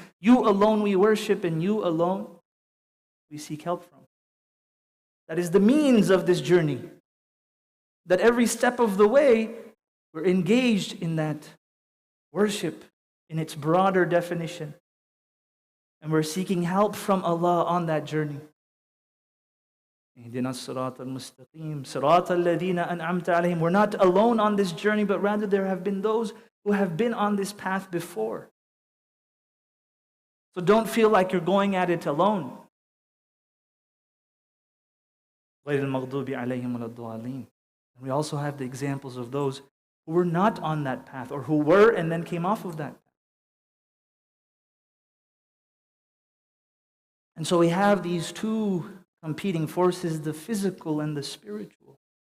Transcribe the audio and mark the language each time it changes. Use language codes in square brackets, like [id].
[en] You alone we worship and you alone we seek help from. That is the means of this journey. That every step of the way we're engaged in that worship in its broader definition. And we're seeking help from Allah on that journey. [ar] اهدنا الصراط المستقيم صراط الذين أنعمت عليهم. [en] We're not alone on this journey, but rather there have been those who have been on this path before. So don't feel like you're going at it alone. [ar] غير المغضوب عليهم ولا الضالين. [en] And we also have the examples of those who were not on that path, or who were and then came off of that path. And so we have these two competing forces, the physical and the spiritual.